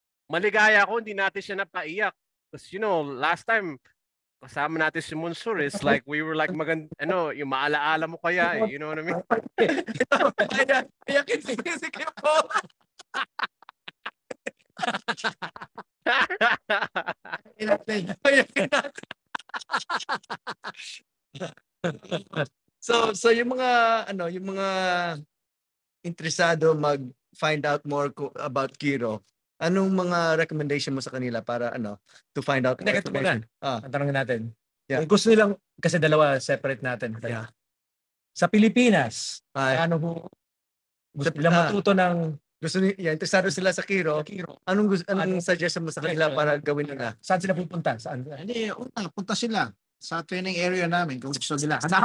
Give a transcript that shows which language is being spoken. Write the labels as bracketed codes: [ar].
[tl] Maligaya ako, hindi natin siya napaiyak. [en] Because last time, [tl] kasama natin si Monsur, [en] it's like we were like [tl] yung maalaala mo kaya [en] you know what I mean? [tl] Iyakin si Kim Paul. So yung mga interesado mag-find out more about Kiro, anong mga recommendation mo sa kanila para [en] to find out more information? [tl] Tanungin natin. [en] Yeah. [tl] Kung gusto nilang, kasi dalawa separate natin. [en] Yeah. [tl] Sa Pilipinas, Ay. gusto nila matuto ng interesado sila sa Kiro. Anong suggestion mo sa kanila para gawin nila? Saan sila pupunta? Saan? Hindi, punta sila sa training area namin kung gusto nila.